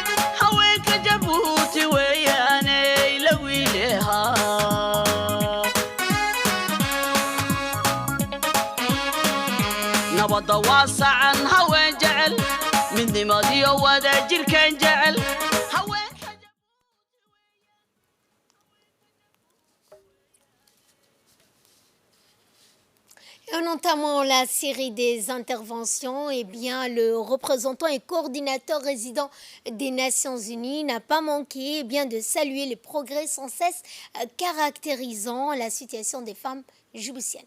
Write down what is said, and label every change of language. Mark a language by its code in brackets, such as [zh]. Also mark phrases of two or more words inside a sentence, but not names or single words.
[so] ey la wiilehaa nabadda waa sacan haween jecel midnimadiyo wadajirkan jecel haweenka [fr] En entamant la série des interventions, eh bien, le représentant et coordinateur résident des Nations Unies n'a pas manqué eh bien, de saluer les progrès sans cesse caractérisant la situation des femmes djiboutiennes.